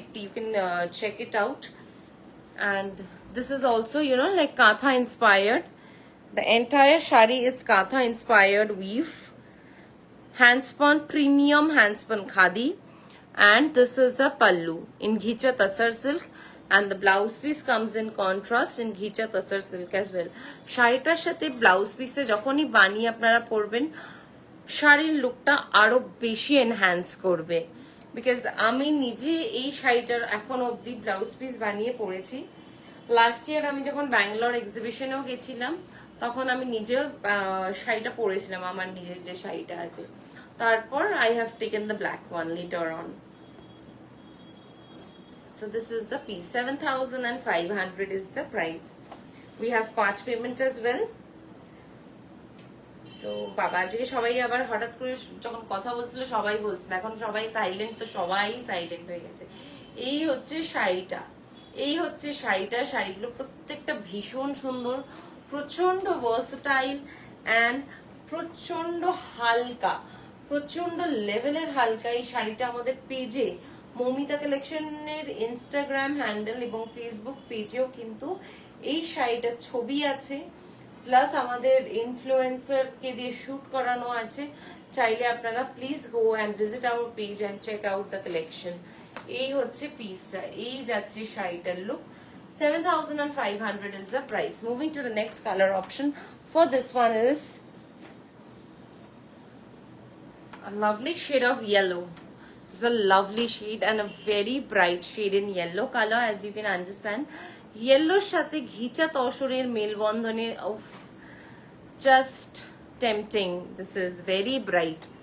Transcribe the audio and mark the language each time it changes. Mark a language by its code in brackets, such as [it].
[en] You can check it out. And this is also, you know, like Katha inspired. The entire shari is Katha inspired weave, handspun, premium handspun khadi. And this is the pallu in Ghicha Tasar silk, and the blouse piece comes in contrast in Ghicha Tasar silk as well. [bn] শাড়িটার সাথে blouse পিসটা যখনই বানিয়ে আপনারা পরবেন, শাড়ির লুকটা আরো বেশি এনহ্যান্স করবে। বিকজ আমি নিজে এই শাড়িটার এখন অবধি ব্লাউজ পিস বানিয়ে পরেছি। লাস্ট ইয়ার আমি যখন ব্যাঙ্গালোর এক্সিবিশনেও গেছিলাম তখন আমি নিজেও শাড়িটা পরেছিলাম, আমার নিজের যে শাড়িটা আছে। [en] তারপর I have taken the black one later on. So this is the piece. 7500 is the price. We have part payment as well. [bn] So বাবা আজকে সবাই আবার হঠাৎ করে যখন কথা বলছিল সবাই বলছিল এখন সবাই সাইলেন্ট, তো সবাই সাইলেন্ট হয়ে গেছে। এই হচ্ছে শাড়িটা, এই হচ্ছে শাড়িটা। শাড়িগুলো প্রত্যেকটা ভীষণ সুন্দর, প্রচন্ড ভার্সেটাইল অ্যান্ড প্রচন্ড হালকা, প্রচন্ড লেভেলের হালকা। এই শাড়িটা আমাদের পেজে মৌমিতা কালেকশনের ইনস্টাগ্রাম হ্যান্ডেল এবং ফেসবুক পেজেও কিন্তু এই শাড়িটার ছবি আছে, প্লাস আমাদের ইনফ্লুয়েন্সারকে দিয়ে শুট করানো আছে। চাইলে আপনারা [en] Please go and visit our page and check out the collection. [bn] এই হচ্ছে পিসটা, এই যাচ্ছে শাড়িটার look. [en] 7500 is the price. Moving to the next color option for this one is a lovely shade of yellow. It's a lovely shade and a very bright shade in yellow color, as you can understand. [bn] Yellow সাথে ঘিচা তসরের মেলবন্ধনে [en] of just tempting. This is very bright.